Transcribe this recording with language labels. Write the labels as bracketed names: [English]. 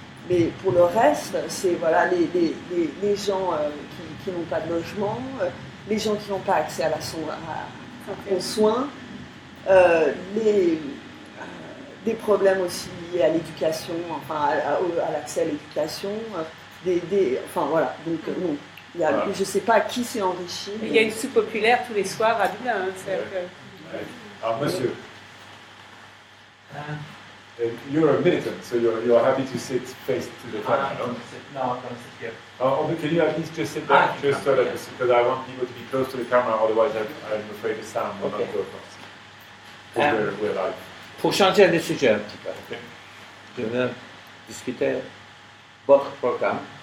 [French] Mais pour le reste, c'est les gens qui n'ont pas de logement, les gens qui n'ont pas accès aux soins, des problèmes aussi liés à l'éducation, à l'accès à l'éducation, voilà. Donc non, je ne sais pas qui s'est enrichi. Il y a une soupe populaire tous les soirs à Dublin. Alors monsieur. [English] You're a militant, so you're happy to sit face to the camera, no? No, I'm going to sit here. Can you at least just sit there, just so that, because I want people to be close to the camera, otherwise I'm afraid the sound will not go across. Because we're live. [French] Pour changer de sujet un petit peu, je veux discuter votre programme.